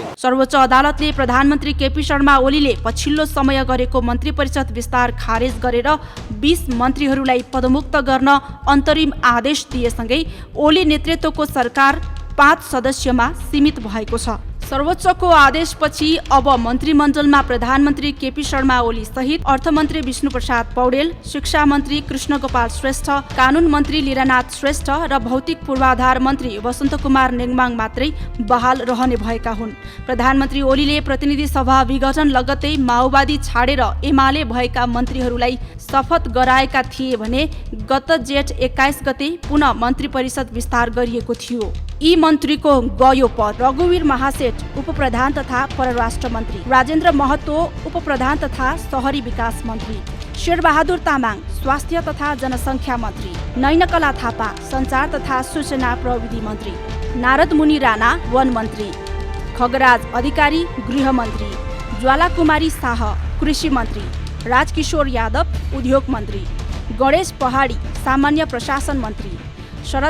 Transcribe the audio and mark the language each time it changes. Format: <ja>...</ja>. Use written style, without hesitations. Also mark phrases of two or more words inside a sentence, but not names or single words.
<ne>सर्वोच्च अदालतले प्रधानमन्त्री केपी शर्मा ओलीले पछिल्लो समय गरेको मन्त्री परिषद विस्तार खारेज गरेर 20 मन्त्रीहरूलाई पदमुक्त गर्न अन्तरिम आदेश दिएसँगै ओली नेतृत्वको सरकार 5 सदस्यमा सीमित भएको छ। सर्वोच्चको आदेशपछि अब मन्त्रीमण्डलमा प्रधानमन्त्री केपी शर्मा ओली सहित अर्थमन्त्री विष्णुप्रसाद पौडेल, शिक्षा मन्त्री कृष्णगोपाल श्रेष्ठ, कानुन मन्त्री लीलानाथ श्रेष्ठ र भौतिक पूर्वाधार मन्त्री वसन्त कुमार नेङमाङ मात्रै बहाल रहने भएका हुन्। प्रधानमन्त्री ओलीले प्रतिनिधि सभा विघटन लगत्तै माओवादी छाडेर एमाले भएका मन्त्रीहरूलाई शपथ गराएका थिए भने गत जेठ 21 गते पुनः मन्त्री परिषद विस्तार गरिएको थियो। यी मन्त्रीको गयो पद: रघुवीर महासेठ उपप्रधान तथा परराष्ट्र मन्त्री, राजेन्द्र महतो उपप्रधान तथा शहरी विकास मन्त्री, शेरबहादुर तामाङ स्वास्थ्य तथा जनसङ्ख्या मन्त्री, नैनकला थापा सञ्चार तथा सूचना प्रविधि मन्त्री, नारद मुनि राणा वन मन्त्री, खगराज अधिकारी गृह मन्त्री, ज्वाला कुमारी शाह कृषि मन्त्री, राजकिशोर यादव उद्योग मन्त्री, गणेश पहाडी सामान्य प्रशासन मन्त्री, शरद</ne>